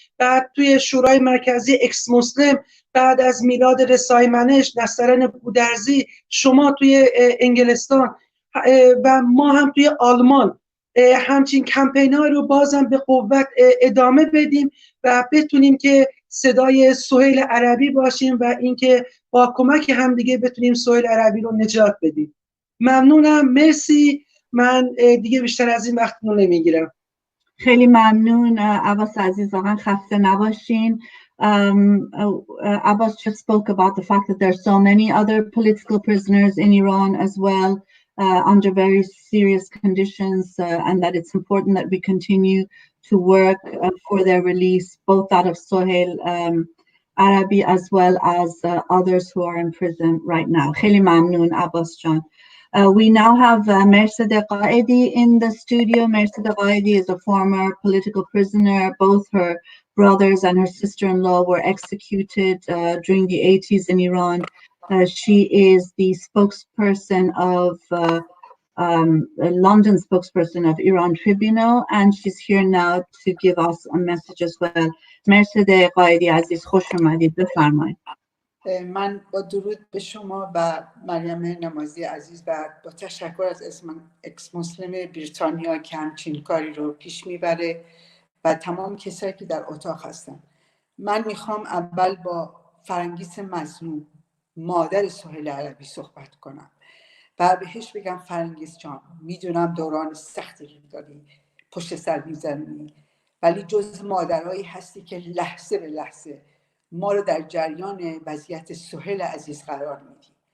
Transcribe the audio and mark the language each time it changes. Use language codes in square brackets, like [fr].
[fa] بعد توی شورای مرکزی اکس مسلم بعد از میلاد رسای منش، نصرن گودرزی، شما توی انگلستان و ما هم توی آلمان همچین کمپین های رو بازم به قوت ادامه بدیم و بتونیم که صدای سهیل عربی باشیم و اینکه با کمک همدیگه بتونیم سهیل عربی رو نجات بدیم. ممنونم، مرسی. من دیگه بیشتر از این وقت رو نمیگیرم. خیلی ممنون عباس عزیز، واقعا خسته نباشین. [en] Abbas just spoke about the fact that there are so many other political prisoners in Iran as well, under very serious conditions, and that it's important that we continue to work for their release, both that of Soheil Arabi as well as others who are in prison right now. [fa] خیلی ممنون [en] Abbas Jan. We now have Mercedes Qaedi in the studio. Mercedes Qaedi is a former political prisoner. Both her brothers and her sister-in-law were executed during the 80s in Iran. She is the spokesperson of London spokesperson of Iran Tribunal, and she's here now to give us a message as well. [fa] Mercedes Qaedi Aziz, خوش اومدید. بفرمایید. من با درود به شما و مریم نمازی عزیز و با تشکر از اکس مسلم بریتانیا که همچین کاری رو پیش میبره و تمام کسایی که در اتاق هستن. من میخوام اول با فرنگیس مظلوم، مادر سهیل عربی صحبت کنم و بهش بگم فرنگیس جان، میدونم دوران سختی رو داری پشت سر میزنی، ولی جز مادرهایی هستی که لحظه به لحظه ما رو در جریان وضعیت سهیل عزیز قرار میدی